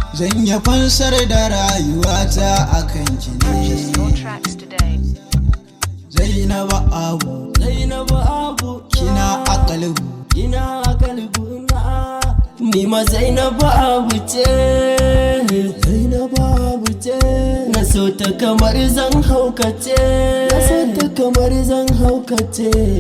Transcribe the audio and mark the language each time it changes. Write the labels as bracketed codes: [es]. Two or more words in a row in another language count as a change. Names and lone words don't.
[ha] Zan yi fansar da rayuwata a kan ki ne. [en] Purchase your tracks today. [ha] Zainab Abu, Zainab Abu, kina a kalbu. kina a kalbu na. Ni ma Zainab Abu ce, Zainab Abu ce. Na so ta kamar zan haukace, na so ta kamar zan haukace.